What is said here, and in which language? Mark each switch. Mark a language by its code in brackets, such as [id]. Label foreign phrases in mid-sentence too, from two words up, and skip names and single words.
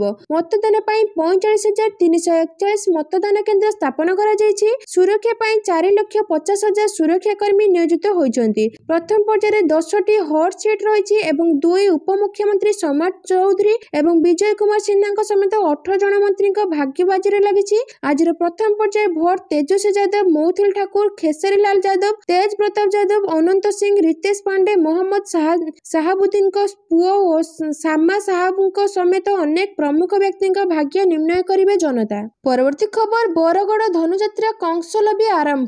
[or] ମତଦାନ ପାଇଁ 45,341 ମତଦାନ କେନ୍ଦ୍ର ସ୍ଥାପନ କରାଯାଇଛି। ସୁରକ୍ଷା ପାଇଁ 4,50,000 ସୁରକ୍ଷା କର୍ମୀ ନିୟୋଜିତ ହୋଇଛନ୍ତି। ପ୍ରଥମ ପର୍ଯ୍ୟାୟରେ 10ଟି ହଟ୍ ସିଟ୍ ରହିଛି ଏବଂ 2 ଉପମୁଖ୍ୟମନ୍ତ୍ରୀ ସମ୍ରାଟ ଚୌଧୁରୀ ଏବଂ ବିଜୟ କୁମାର ସିହ୍ନାଙ୍କ ସମେତ 18 ଜଣ ମନ୍ତ୍ରୀ ଭାଗ୍ୟ ବାଜି ଲାଗିଛି। ଆଜିର ପ୍ରଥମ ପର୍ଯ୍ୟାୟ ଭୋଟ ତେଜସ୍ୱୀ ଯାଦବ, ମୌଥିଲ ଠାକୁର, ଖେସାରୀ ଲାଲ ଯାଦବ, ତେଜ ପ୍ରତାପ ଯାଦବ, ଅନନ୍ତ ସିଂ, ରିତେଶ ପାଣ୍ଡେ, ମହମ୍ମଦ ସାହାବୁଦ୍ଦିନଙ୍କ ପୁଅ ଓ ଶାମା ସାହାବଙ୍କ ସମେତ ଅନେକ ପ୍ରମୁଖ ବ୍ୟକ୍ତିଙ୍କ ଭାଗ୍ୟ ନିର୍ଣ୍ଣୟ କରିବେ ଜନତା। ପରବର୍ତ୍ତୀ ଖବର, ବରଗଡ଼ ଧନୁଯାତ୍ରା କଂସଲବି ଆରମ୍ଭ।